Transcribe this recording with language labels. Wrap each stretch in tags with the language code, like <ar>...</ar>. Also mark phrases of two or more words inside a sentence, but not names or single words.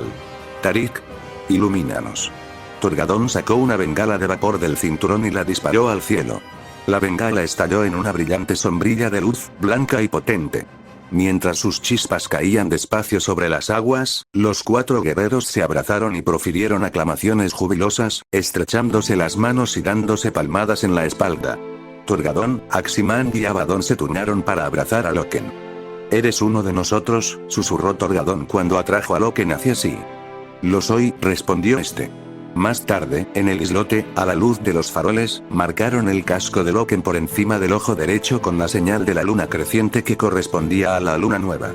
<es>Tarik. Ilumínanos. Torgadón sacó una bengala de vapor del cinturón y la disparó al cielo. La bengala estalló en una brillante sombrilla de luz, blanca y potente. Mientras sus chispas caían despacio sobre las aguas, los 4 guerreros se abrazaron y profirieron aclamaciones jubilosas, estrechándose las manos y dándose palmadas en la espalda. Torgadón, Aximand y Abaddon se turnaron para abrazar a Loken. «Eres uno de nosotros», susurró Torgadón cuando atrajo a Loken hacia sí. «Lo soy», respondió este. Más tarde, en el islote, a la luz de los faroles, marcaron el casco de Loken por encima del ojo derecho con la señal de la luna creciente que correspondía a la luna nueva.</es>